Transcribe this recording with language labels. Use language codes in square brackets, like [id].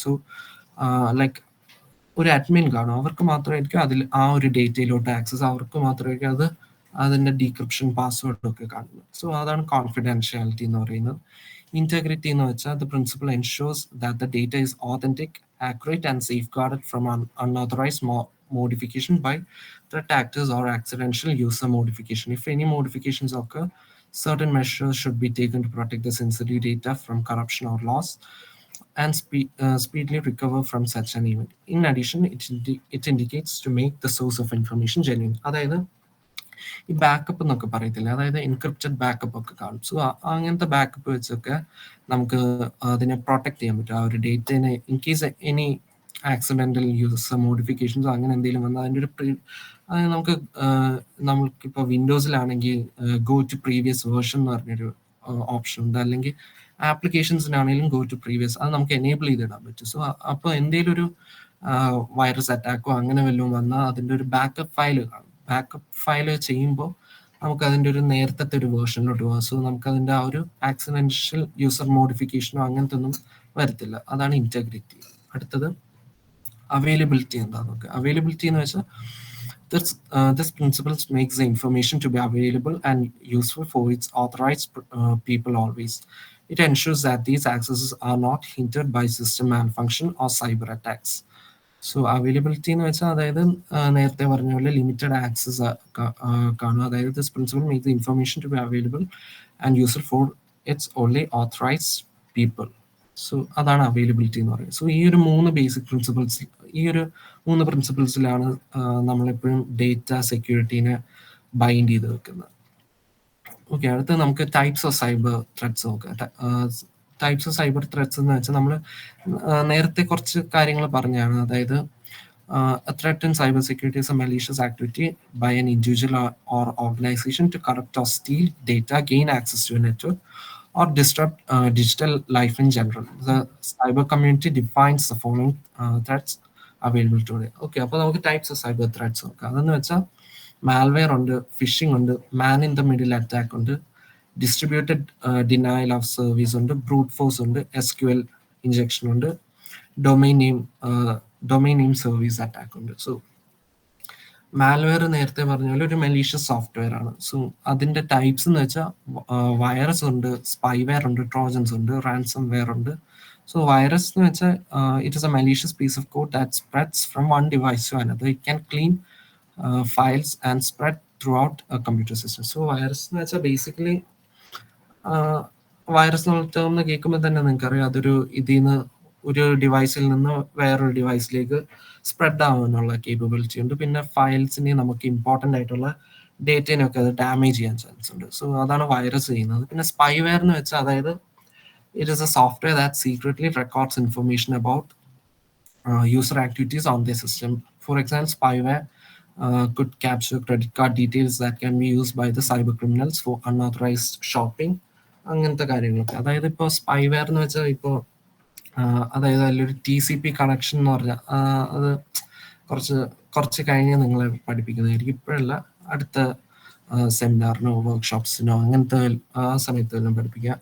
[ml] So like ഒരു admin കാണും, അവർക്ക് മാത്രമായിരിക്കും അതിൽ ആ ഒരു ഡേറ്റയിലോട്ട് ആക്സസ്, അവർക്ക് മാത്രമായിരിക്കും അത് അതിൻ്റെ ഡീക്രിപ്ഷൻ പാസ്വേഡ് ഒക്കെ കാണുന്നത്. സോ അതാണ് കോൺഫിഡൻഷ്യാലിറ്റി എന്ന് പറയുന്നത്. ഇൻറ്റഗ്രിറ്റി എന്ന് വെച്ചാൽ [en] The principle ensures that the data is authentic, accurate, and safeguarded from unauthorized modification by threat actors or accidental user modification. If any modifications occur, certain measures should be taken to protect the sensitive data from corruption or loss and speedily recover from such an event. In addition, it indicates to make the source of information genuine. [ml] അതായത് ഈ backup എന്നൊക്കെ പറയത്തില്ല, അതായത് encrypted backup ഒക്കെ കാണും. So അങ്ങനത്തെ backup വെച്ചൊക്കെ നമുക്ക് അതിനെ പ്രൊട്ടക്ട് ചെയ്യാൻ പറ്റും. ആ ഒരു ഡേറ്റനെ [en] in case any accidental user [ml] മോഡിഫിക്കേഷൻസോ അങ്ങനെ എന്തെങ്കിലും വന്നാൽ അതിൻ്റെ ഒരു അതായത് നമുക്കിപ്പോൾ വിൻഡോസിലാണെങ്കിൽ ഗോ ടു പ്രീവിയസ് വേർഷൻ എന്ന് പറഞ്ഞൊരു ഓപ്ഷൻ ഉണ്ട്, അല്ലെങ്കിൽ ആപ്ലിക്കേഷൻസിനാണെങ്കിലും ഗോ ടു പ്രീവിയസ്, അത് നമുക്ക് എനേബിൾ ചെയ്തിടാൻ പറ്റും. സോ അപ്പോൾ എന്തെങ്കിലും ഒരു വൈറസ് അറ്റാക്കോ അങ്ങനെ വല്ലതും വന്നാൽ അതിൻ്റെ ഒരു ബാക്കപ്പ് ഫയൽ കാണും. ബാക്കപ്പ് ഫയൽ ചെയ്യുമ്പോൾ നമുക്ക് അതിൻ്റെ ഒരു നേരത്തെ ഒരു വേർഷനിലോട്ട് പോകാം. സോ നമുക്കതിൻ്റെ ആ ഒരു ആക്സിഡൻഷ്യൽ യൂസർ മോഡിഫിക്കേഷനോ അങ്ങനത്തെ ഒന്നും വരത്തില്ല. അതാണ് ഇൻറ്റഗ്രിറ്റി. അടുത്തത് അവൈലബിലിറ്റി എന്താണെന്ന് നോക്കുക. അവൈലബിലിറ്റി എന്ന് വെച്ചാൽ [en] this principle makes the information to be available and useful for its authorized people always. It ensures that these accesses are not hindered by system malfunction or cyber attacks. [ml] So availability എന്ന് വെച്ചാൽ അതായത് നേരത്തെ പറഞ്ഞ പോലെ limited access കാണും. അതായത് [en] This principle make the information to be available and useful for its only authorized people. [ml] So അതാണ് availability എന്ന് പറയുന്നത്. സോ ഈ ഒരു മൂന്ന് ബേസിക് പ്രിൻസിപ്പിൾസ്, ഈ ഒരു മൂന്ന് പ്രിൻസിപ്പിൾസിലാണ് നമ്മളെപ്പോഴും ഡേറ്റ സെക്യൂരിറ്റീനെ ബൈൻഡ് ചെയ്ത് വെക്കുന്നത്. ഓക്കെ, അടുത്ത നമുക്ക് ടൈപ്സ് ഓഫ് സൈബർ ത്രെഡ്സ് നോക്കാം. ടൈപ്സ് ഓഫ് സൈബർ ത്രെഡ്സ് എന്ന് വെച്ചാൽ നമ്മൾ നേരത്തെ കുറച്ച് കാര്യങ്ങൾ പറഞ്ഞാണ്. അതായത് [en] a threat in cybersecurity is a malicious activity by an individual or organization to corrupt or steal data, gain access to a network, or disrupt digital life in general. The cyber community defines the following threats available today. [ml] Okay, അപ്പോൾ നമുക്ക് types of cyber threads നോക്കാം. അതെന്ന് വെച്ചാൽ malware ഉണ്ട്, phishing ഉണ്ട്, man in the middle attack ഉണ്ട്, distributed denial of service ഉണ്ട്, brute force ഉണ്ട്, SQL ഇഞ്ചക്ഷൻ ഉണ്ട്, ഡൊമൈൻ നെയിം സർവീസ് അറ്റാക്ക് ഉണ്ട്. സോ മാൽവെയർ നേരത്തെ പറഞ്ഞ പോലെ ഒരു മലീഷ്യസ് സോഫ്റ്റ്വെയർ ആണ്. സോ അതിന്റെ ടൈപ്സ് എന്ന് വെച്ചാൽ വൈറസ് ഉണ്ട്, സ്പൈവെയർ ഉണ്ട്, ട്രോജൻസ് ഉണ്ട്, റാൻസം വെയർ ഉണ്ട്. സോ വൈറസ് എന്ന് വെച്ചാൽ [en] It is a malicious piece of code that spreads from one device to another. It can clean files and spread throughout a computer system. [ml] So virus എന്ന് വെച്ചാൽ basically virus എന്നുള്ള term കേൾക്കുമ്പോൾ തന്നെ നിങ്ങൾക്കറിയാം അതൊരു ഇതിൽ നിന്ന് ഒരു ഡിവൈസിൽ നിന്ന് വേറൊരു ഡിവൈസിലേക്ക് സ്പ്രെഡ് ആവാനുള്ള കേപ്പബിലിറ്റി ഉണ്ട്. പിന്നെ ഫയൽസിനെ നമുക്ക് ഇമ്പോർട്ടൻ്റ് ആയിട്ടുള്ള ഡേറ്റേനൊക്കെ അത് ഡാമേജ് ചെയ്യാൻ ചാൻസ് ഉണ്ട്. സോ അതാണ് വൈറസ് ചെയ്യുന്നത്. പിന്നെ സ്പൈവെയർ എന്ന് വെച്ചാൽ അതായത് [en] It is a software that secretly records information about user activities on their system. For example, spyware could capture credit card details that can be used by the cyber criminals for unauthorized shopping. [ml] അങ്ങനത്തെ കാര്യങ്ങളൊക്കെ. അതായത് ഇപ്പോൾ spyware എന്ന് വെച്ചാൽ ഇപ്പോൾ അതായത് അതിലൊരു TCP connection എന്ന് പറഞ്ഞാൽ അത് കുറച്ച് കഴിഞ്ഞ് നിങ്ങളെ പഠിപ്പിക്കുന്നതായിരിക്കും. ഇപ്പോഴല്ല, അടുത്ത സെമിനാറിനോ വർക്ക്ഷോപ്സിനോ അങ്ങനത്തെ സമയത്ത് എല്ലാം പഠിപ്പിക്കുക.